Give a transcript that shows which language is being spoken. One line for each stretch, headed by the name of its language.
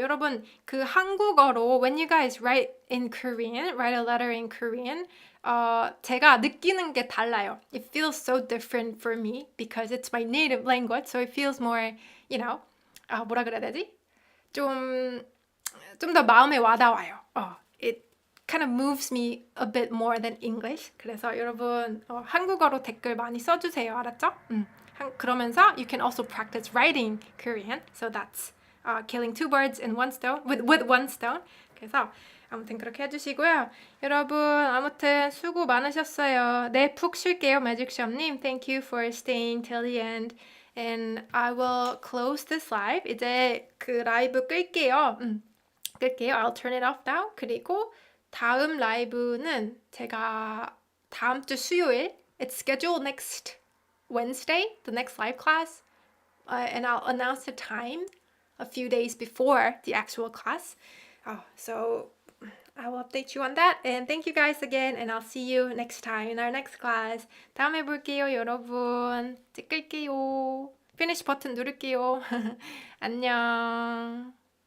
Korean: 여러분, 그 한국어로
English: when you guys write in Korean, write a letter in Korean,
Korean: 제가 느끼는 게 달라요.
English: It feels so different for me because it's my native language, so it feels more,
Korean: 뭐라 그래야 되지? 좀 더 마음에 와닿아요.
English: It kind of moves me a bit more than English.
Korean: 그래서 여러분 한국어로 댓글 많이 써주세요. 알았죠?
English: 그러면서 you can also practice writing Korean. So that's killing two birds in one stone with one stone.
Korean: 그래서 아무튼 그렇게 해주시고요. 여러분 아무튼 수고 많으셨어요. 네, 푹 쉴게요. 매직숍님.
English: Thank you for staying till the end. And I will close this live.
Korean: 이제 그 라이브 끌게요. 끌게요.
English: I'll turn it off now.
Korean: 그리고 다음 라이브는 제가 다음 주 수요일,
English: it's scheduled next Wednesday, the next live class, and I'll announce the time a few days before the actual class. So I will update you on that. And thank you guys again, and I'll see you next time in our next class.
Korean: 다음에 볼게요, 여러분. 이제 끌게요. Finish 버튼 누를게요. 안녕.